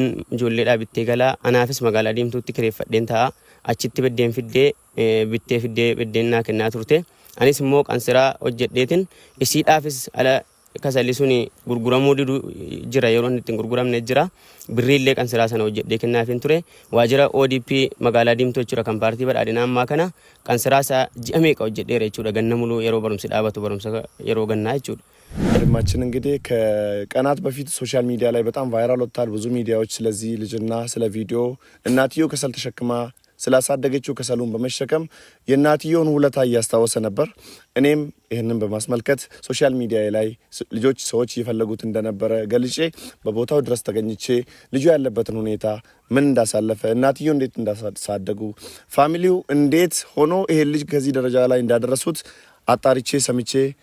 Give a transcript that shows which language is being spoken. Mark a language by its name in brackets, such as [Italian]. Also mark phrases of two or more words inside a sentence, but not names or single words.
[Oromo] ijoolleedhaa bittee galaa anaafis magaalaa diimtuutti kireeffadheen ta'a achitti beddeen fiddee bittee fiddee beddeen naa kennaa turte anis immoo qansiraa hojjedheetiin isiidhaafis ala kasalli suni gurguramuu jira yeroo inni ittiin gurguramne jira birriillee qansiraa sana hojjedhee kennaafin ture waajjira ODP magaalaa diimtuu jechuudha kan paartii badhaadhinaa ammaa kana qansiraa isaa ji'a meeqa hojjedheera jechuudha ganna muluu yeroo barumsi dhaabatu barumsa yeroo gannaa jechuudha [Amharic] ወንድማችን እንግዲህ ከቀናት በፊት [English] social media [Amharic] ላይ በጣም ቫይራል ወጥቷል ብዙ ሚዲያዎች ስለዚህ ልጅና ስለ ቪዲዮ እናትየው ከሰል ተሸክማ ስላሳደገችው ከሰሉን በመሸከም የእናትየውን ውለታ እያስታወሰ ነበር እኔም ይሄንን በማስመልከት [English] social media [Amharic] ላይ ልጆች ሰዎች ይፈልጉት እንደነበረ ገልጬ በቦታው ድረስ ተገኝቼ ልጁ ያለበትን ሁኔታ ምን እንዳሳለፈ እናትየው እንዴት እንዳሳደጉ ፋሚሊው እንዴት ሆኖ ይሄ ልጅ ከዚህ ደረጃ ላይ እንዳደረሱት አጣርቼ ሰምቼ